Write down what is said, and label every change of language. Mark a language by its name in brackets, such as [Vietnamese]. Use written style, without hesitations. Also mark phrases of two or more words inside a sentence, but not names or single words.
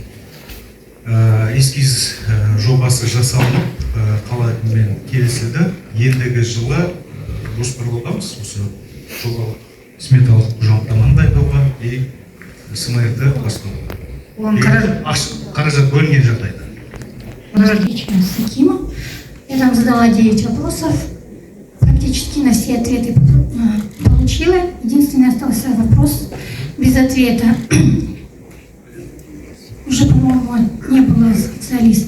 [Kazakh] Эскиз жобасы жасалынып, қала әкімімен келісілді. Ендігі жылы жоспарлаудамыз осы жобалық сметалық құжаттаманы дайындауға и СМР-ді бастауға. Қаражат бөлінген жағдайда. [Russian] Я там задала 9 вопросов. Практически на все ответы получила. Единственный остался вопрос без ответа. Уже, по-моему, не было специалиста.